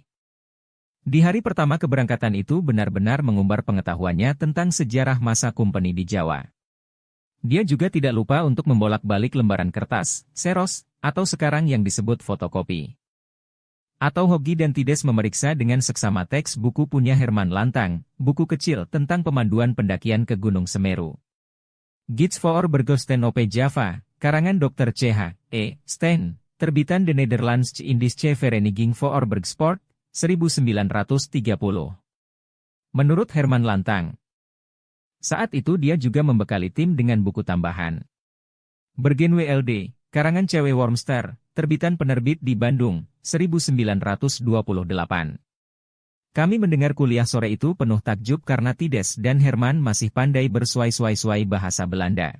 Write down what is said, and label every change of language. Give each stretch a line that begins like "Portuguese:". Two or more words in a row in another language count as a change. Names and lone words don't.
Indonesian: Di hari pertama keberangkatan itu benar-benar mengumbar pengetahuannya tentang sejarah masa kumpeni di Jawa. Dia juga tidak lupa untuk membolak-balik lembaran kertas, seros, atau sekarang yang disebut fotokopi. Atau Hogi dan Tides memeriksa dengan seksama teks buku punya Herman Lantang, buku kecil tentang pemanduan pendakian ke Gunung Semeru. Gids voor Berghosten op Java, karangan Dr. C.H. E. Steen, terbitan The Nederlandse Indische Vereniging voor Bergsport, 1930. Menurut Herman Lantang, saat itu dia juga membekali tim dengan buku tambahan. Bergen WLD, karangan C.W. Wormster, terbitan penerbit di Bandung, 1928. Kami mendengar kuliah sore itu penuh takjub karena Tides dan Herman masih pandai bersuai-suai bahasa Belanda.